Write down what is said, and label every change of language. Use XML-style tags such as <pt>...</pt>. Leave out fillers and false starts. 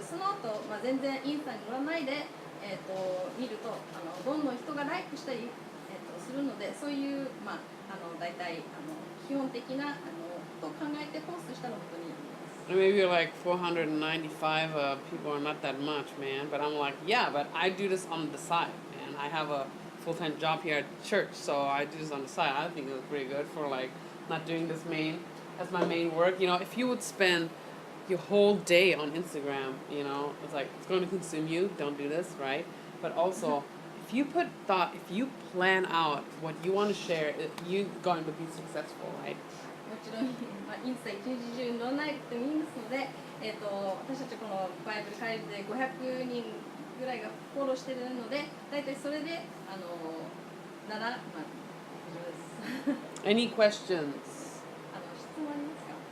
<ja>その後、全然インスタに載らないで、見るとどんどん人がライクしたり、するので、そういう、大体基本的なことを考えてポストしたら本当にいいです。</ja> <en>Maybe like 495 people are not that much, man. But I'm like, yeah, but I do this on the side, man. I have a full-time job here at church, so I do this on the side. I think it was pretty good for like not doing this as my main work. You know, if you would spend your whole day on Instagram, you know, it's like it's going to consume you. Don't do this, right? But also, if you plan out what you want to share, you're going to be successful, right?</en> <ja>もちろん、インスタ一日中載らなくてもいいですので、私たちこのバイブル会議で500人ぐらいがフォローしてるので、大体それでなら、以上です。</ja> <en>Any questions?</en> <ja>質問ありますか？</ja>